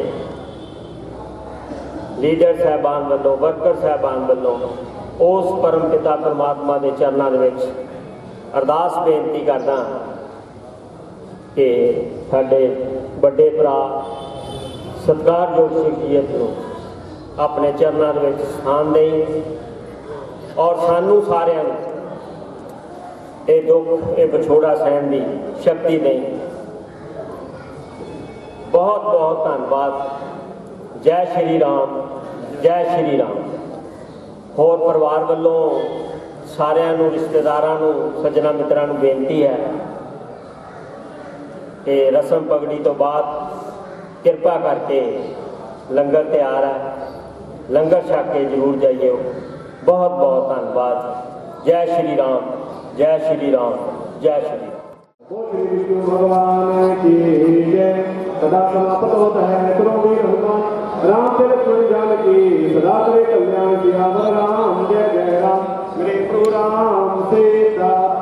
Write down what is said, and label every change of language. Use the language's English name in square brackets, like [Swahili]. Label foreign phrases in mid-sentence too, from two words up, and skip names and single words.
[Punjabi] ਲੀਡਰ ਸਾਹਿਬਾਨ ਵੱਲੋਂ, ਵਰਕਰ ਸਾਹਿਬਾਨ ਵੱਲੋਂ ਉਸ ਪਰਮ ਪਿਤਾ ਪਰਮਾਤਮਾ ਦੇ ਚਰਨਾਂ ਦੇ ਵਿੱਚ ਅਰਦਾਸ ਬੇਨਤੀ ਕਰਦਾ ਕਿ ਸਾਡੇ ਵੱਡੇ ਭਰਾ ਸਤਿਕਾਰਯੋਗ ਸ਼ਖਸੀਅਤ ਨੂੰ ਆਪਣੇ ਚਰਨਾਂ ਦੇ ਵਿੱਚ ਸਥਾਨ ਦੇਈ ਔਰ ਸਾਨੂੰ ਸਾਰਿਆਂ ਨੂੰ ਇਹ ਦੁੱਖ ਇਹ ਵਿਛੋੜਾ ਸਹਿਣ ਦੀ ਸ਼ਕਤੀ ਦੇਈ। [Hindi] बहुत बहुत धन्यवाद। जय श्री राम, जय श्री राम। [Punjabi] ਹੋਰ ਪਰਿਵਾਰ ਵਾਲੋਂ सारिਆਂ ਨੂੰ रिश्तेदारां ਨੂੰ ਸੱਜਣਾਂ ਮਿੱਤਰਾਂ ਨੂੰ ਬੇਨਤੀ ਹੈ ਕਿ ਰਸਮ ਪਗੜੀ ਤੋਂ ਬਾਅਦ ਕਿਰਪਾ ਕਰਕੇ ਲੰਗਰ ਤਿਆਰ ਹੈ, ਲੰਗਰ ਛਕ ਕੇ ਜ਼ਰੂਰ ਜਾਇਏ। [Hindi] बहुत बहुत धन्यवाद। जय श्री राम, जय श्री राम, जय श्री राम। श्री विष्णु भगवान की जय। सदा समाप्त होता है करोगी हनुमान राम से लक्ष्मण जानकी सदा करे कल्याण किया राम। जय जय राम मेरे प्रभु राम सीता।